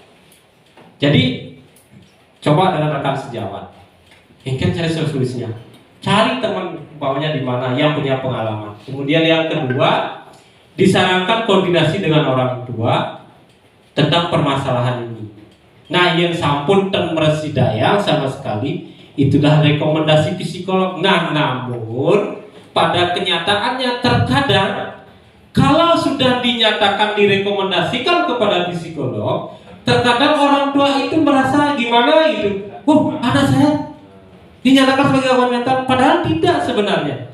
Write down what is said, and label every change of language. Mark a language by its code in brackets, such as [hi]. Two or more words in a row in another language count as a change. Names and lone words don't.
[id] Jadi coba dengan rekan sejawat, mungkin cari solusinya, cari teman bawahnya di mana yang punya pengalaman. Kemudian yang kedua, disarankan koordinasi dengan orang tua tentang permasalahan ini. Nah yang [ban] sampun ten meresidaya [id] sama sekali itulah rekomendasi psikolog. Nah namun pada kenyataannya terkadang kalau sudah dinyatakan direkomendasikan kepada psikolog, terkadang orang tua itu merasa gimana gitu. Anak saya dinyatakan sebagai gangguan mental, padahal tidak sebenarnya.